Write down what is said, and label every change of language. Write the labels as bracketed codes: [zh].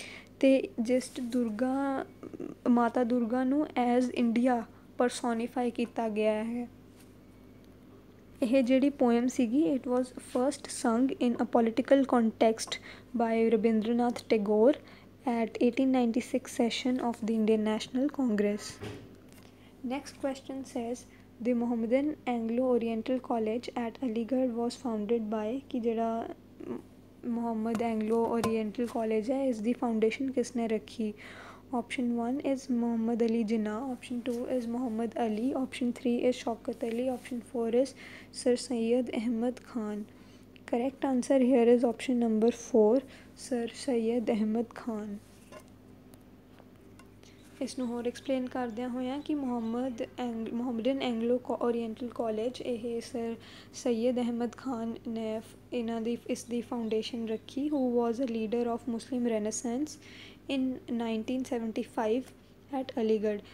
[pa] ਅਤੇ ਜਸਟ ਦੁਰਗਾ ਮਾਤਾ ਦੁਰਗਾ ਨੂੰ ਐਜ਼ ਇੰਡੀਆ ਪਰਸੋਨੀਫਾਈ ਕੀਤਾ ਗਿਆ ਹੈ। ਇਹ ਜਿਹੜੀ ਪੋਇਮ ਸੀਗੀ [en] It was first sung in a political context by Rabindranath Tagore at 1896 session of the Indian National Congress। Next question says, the Mohammedan Anglo-Oriental College at Aligarh was founded by [hi] कि ਜਿਹੜਾ मोहम्मद एंग्लो ओरिएंटल कॉलेज है इसकी फाउंडेशन किसने रखी? [en] Option 1 is Muhammad Ali Jinnah, Option 2 is Muhammad Ali, Option 3 is Shaukat Ali, Option 4 is Sir Syed Ahmad Khan। Correct answer here is option number 4, Sir Syed Ahmad Khan। [pa] ਇਸ ਨੂੰ ਹੋਰ explain ਕਰਦਿਆਂ ਹੋਇਆਂ ਕਿ ਮੁਹੰਮਦਨ Anglo oriental college ਇਹ sir Syed Ahmad Khan ਨੇ ਇਸ ਦੀ foundation ਰੱਖੀ [en] Who was a leader of Muslim renaissance in 1975 at Aligarh.